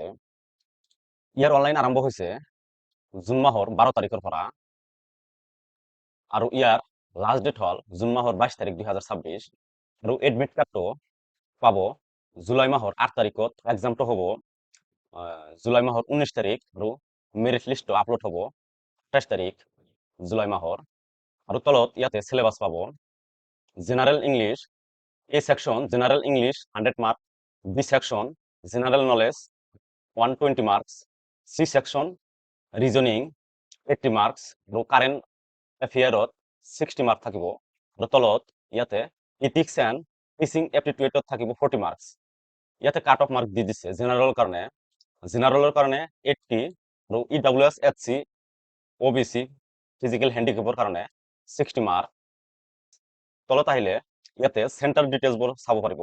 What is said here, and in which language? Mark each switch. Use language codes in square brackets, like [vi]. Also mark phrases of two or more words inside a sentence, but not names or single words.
[as] ইয়াৰ অনলাইন আৰম্ভ হৈছে জুন মাহৰ 12 তাৰিখৰ পৰা আৰু ইয়াৰ [en] last date [as] হ'ল জুন মাহৰ 22 তাৰিখ 2026 আৰু [en] admit card [as] পাব জুলাই মাহৰ 8 তাৰিখত। এক্সামটো হ'ব জুলাই মাহৰ 19 তাৰিখ আৰু [en] merit list [as] আপলোড হ'ব 28 তাৰিখ জুলাই মাহৰ। আৰু তলত ইয়াতে সিলেবাস পাব [en] General English, A section General English 100 mark, B section General Knowledge 120 marks, C section reasoning 80 marks আৰু current affairs 60 মার্ক থাকিব। [as] আৰু তলত ইয়াতে [en] ethics and teaching aptitude [as] থাকিব 40 মার্কস। ইয়াতে [en] cut off mark [as] দি দিছে জেনারেলৰ কাৰণে 80 আৰু [en] EWS SC OBC physical handicap [as] কাৰণে 60 মার্ক। তলত আহিলে ইয়াতে [en] centre details [as] চাব পাৰিব।